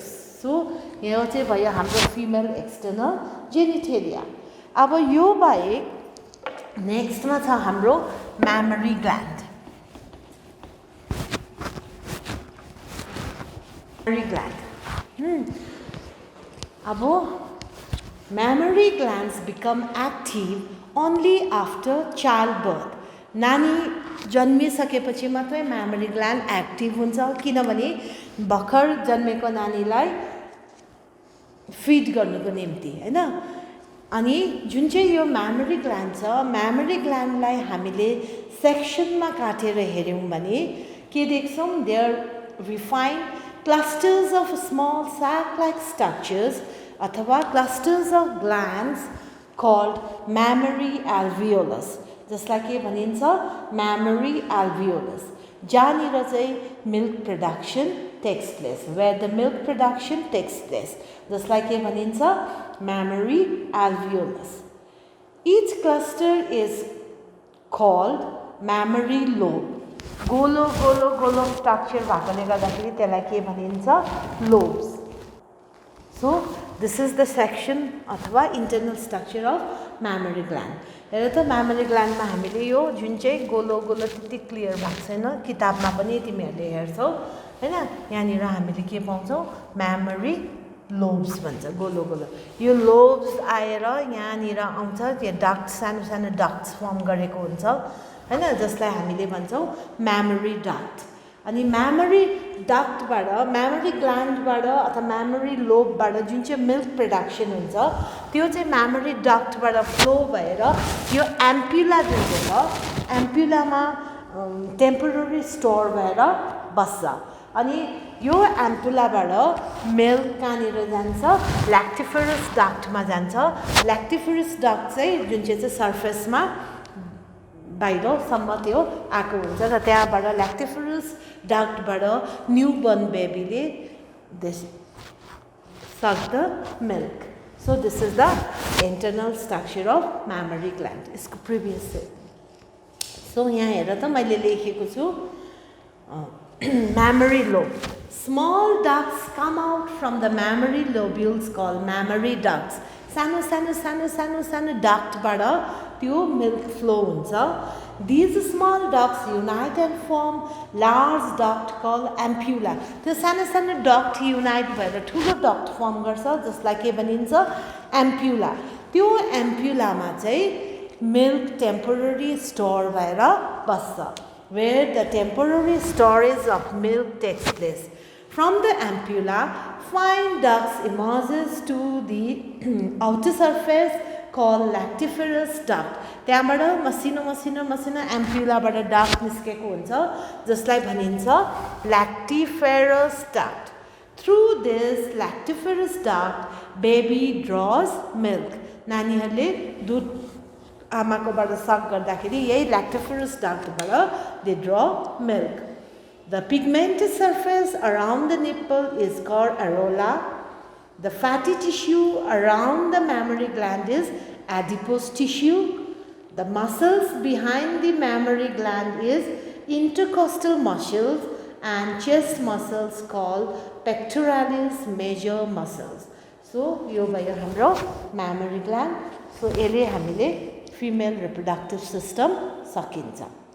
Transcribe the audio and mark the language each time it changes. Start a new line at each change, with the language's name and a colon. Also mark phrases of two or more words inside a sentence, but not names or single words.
Nepali: So यो चाहिँ भयो हाम्रो
English: female external genitalia.
Nepali: अब यो बाहेक next मा छ हाम्रो
English: mammary gland. अब mammary glands become active only after childbirth.
Nepali: नानी जन्मिसकेपछि मात्रै
English: mammary gland active
Nepali: हुन्छ किनभने भर्खर जन्मेको नानीलाई फिड गर्नको निम्ति हैन अनि जुन चाहिँ यो
English: mammary gland
Nepali: छ
English: mammary gland
Nepali: लाई हामीले सेक्सनमा काटेर हेर्यौं भने के देख्छौँ
English: there we find clusters of small sac like structures
Nepali: अथवा
English: clusters of glands called mammary
Nepali: alveolus जसलाई के भनिन्छ
English: mammary alveolus
Nepali: जहाँनिर चाहिँ
English: milk production takes place where the milk production takes place
Nepali: जसलाई के भनिन्छ
English: mammary alveolus each cluster is called mammary lobe
Nepali: गोलो गोलो गोलो स्ट्रक्चर भएकोले गर्दाखेरि त्यसलाई के भनिन्छ लोब्स
English: so this is the section
Nepali: अथवा
English: internal structure of mammary gland
Nepali: हेर त
English: mammary gland
Nepali: मा हामीले यो जुन चाहिँ गोलो गोलो त्यति क्लियर भएको छैन किताबमा पनि तिमीहरूले हेर्छौ हैन यहाँनिर हामीले के पाउँछौ
English: mammary lobes
Nepali: भन्छ गोलो गोलो यो lobes आएर यहाँनिर आउँछ त्यो डक्ट सानो सानो
English: ducts form
Nepali: गरेको हुन्छ हैन जसलाई हामीले भन्छौँ
English: mammary duct
Nepali: अनि
English: mammary ductबाट mammary glandबाट
Nepali: अथवा
English: mammary lobeबाट
Nepali: जुन चाहिँ
English: milk production
Nepali: हुन्छ त्यो चाहिँ
English: mammary ductबाट
Nepali: फ्लो भएर यो एम्पुला जुन चाहिँ छ एम्पुलामा
English: temporary store
Nepali: भएर बस्छ अनि यो एम्पुलाबाट मिल्क कहाँनिर जान्छ
English: lactiferous ductमा
Nepali: जान्छ
English: lactiferous duct
Nepali: चाहिँ जुन चाहिँ सर्फेसमा बाहिरसम्म त्यो आएको हुन्छ र त्यहाँबाट
English: lactiferous ductबाट newborn babyले this suck the milk so this is the internal structure of mammary gland
Nepali: यसको
English: previous so
Nepali: यहाँ हेर त मैले लेखेको छु
English: mammary lobe small ducts come out from the mammary lobules called mammary ducts
Nepali: सानो सानो सानो सानो सानो डक्टबाट त्यो मिल्क फ्लो हुन्छ
English: these small ducts unite and form large duct called ampulla
Nepali: त्यो सानो सानो
English: duct unite
Nepali: भएर ठुलो
English: duct form
Nepali: गर्छ जसलाई के भनिन्छ एम्प्युला त्यो एम्प्युलामा
English: चाहिँ milk temporary store
Nepali: भएर बस्छ
English: where the temporary storage of milk takes place from the ampulla fine ducts emerges to the outer surface called lactiferous
Nepali: duct त्यहाँबाट मसिनो मसिनो मसिनो एम्प्युलाबाट डक्ट निस्केको हुन्छ जसलाई भनिन्छ
English: lactiferous duct through this lactiferous duct baby draws milk
Nepali: नानीहरूले दुध आमाकोबाट सक गर्दाखेरि यही
English: lactiferous ductबाट they draw milk the pigmented surface around the nipple is called areola the fatty tissue around the mammary gland is adipose tissue the muscles behind the mammary gland is intercostal muscles and chest muscles called pectoralis major muscles so
Nepali: यो भयो हाम्रो
English: mammary gland so
Nepali: यसले हामीले
English: female reproductive system सकिन्छ